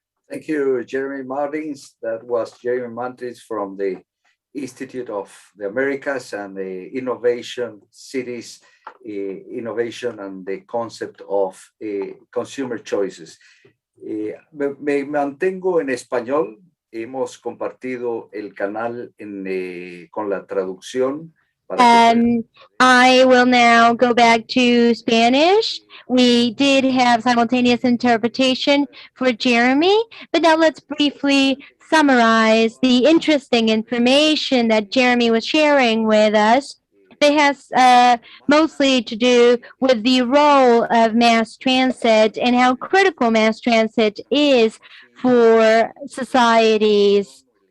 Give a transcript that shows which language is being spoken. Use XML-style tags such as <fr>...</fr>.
<en>Thank you, Jeremy Martins. That was Jeremy Martins from the Institute of the Americas and the Innovation Cities, Innovation and the concept of consumer choices.</en> <es>Me mantengo en español. Hemos compartido el canal con la traducción.</es> <en>I will now go back to Spanish. We did have simultaneous interpretation for Jeremy, but now let's briefly summarize the interesting information that Jeremy was sharing with us. It has mostly to do with the role of mass transit and how critical mass transit is for societies.</en>